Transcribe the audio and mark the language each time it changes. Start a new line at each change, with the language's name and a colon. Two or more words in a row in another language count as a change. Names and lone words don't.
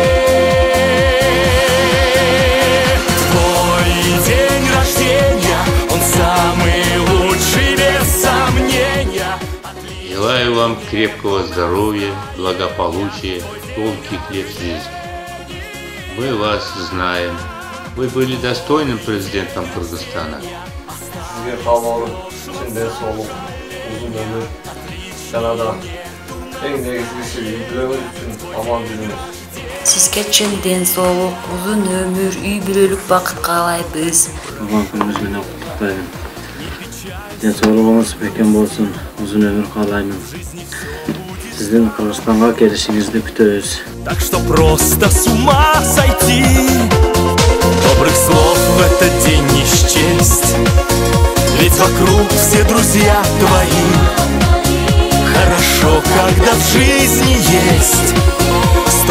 Russian: Твой день рождения, он самый лучший, без сомнения. Желаю вам крепкого здоровья, благополучия, долгих лет жизни. Мы вас знаем. Вы были достойным президентом Кыргызстана.
Kyrgyz: Сизге чын ден соолук, узун өмүр, үй бүлөлүк бакыт каалайбыз. Туган күнүңүз менен куттуктайм. Ден соолугуңуз бекем болсун, узун өмүр каалаймын. Сиздин Кыргызстанга келишиңизди күтөбүз.
Russian: Так что просто с ума сойти. Добрых слов в этот день не счесть, ведь вокруг все друзья твои. Хорошо, когда в жизни есть